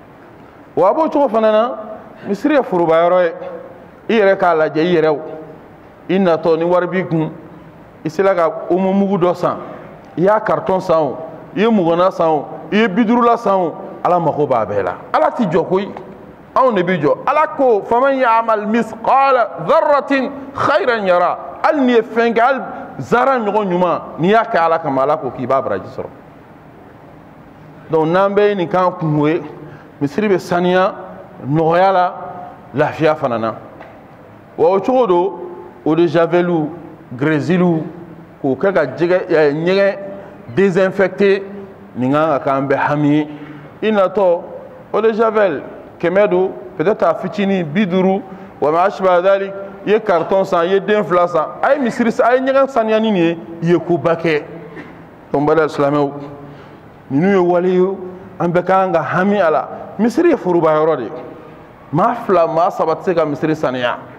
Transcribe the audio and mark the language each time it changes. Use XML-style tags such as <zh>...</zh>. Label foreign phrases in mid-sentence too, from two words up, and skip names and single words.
<bm>a b'o cogo fana na misiri ye foroba yɔrɔ ye i yɛrɛ k'a lajɛ i yɛrɛw i natɔ ni wari b'i kun i sera ka omo mugu dɔ san i y'a carton san o i ye mugana san o i ye bidurula san o Ala mago b'a bɛɛ la Ala ti jɔ koyi anw de bi jɔ Ala ko</bm> <ar>فمن يعمل مثقال ذرة خيرا يره</ar> <bm>hali n'i ye fɛn kɛ hali zara ɲɔgɔn ɲuman n'i y'a kɛ Ala kama Ala ko k'i b'a baraji sɔrɔ donc n'an bɛɛ ye nin k'an kungo ye misiri bɛ saniya nɔgɔya la lafiya fana na wa o cogo don</bm> <fr>eau de javeliw</fr> <bm>grésilu k'o kɛ ka ɲɛgɛn désinfecté nin kan ka k'an bɛɛ hami ye i natɔ</bm> <fr>eau de javel</fr> <bm>100 don peut-être a fitinin 50 wa</bm> <ar>ما أشبه ذلك</ar> <bm>i ye carton san i ye den 2 san a ye misiri a ye ɲɛgɛn saniyani nin ye i ye koba kɛ donc bala silamɛw ninnu ye wale ye an bɛɛ ka kan ka hami a la misiri ye foroba yɔrɔ de maa 2 maa 3 tɛ se ka misiri saniya</bm>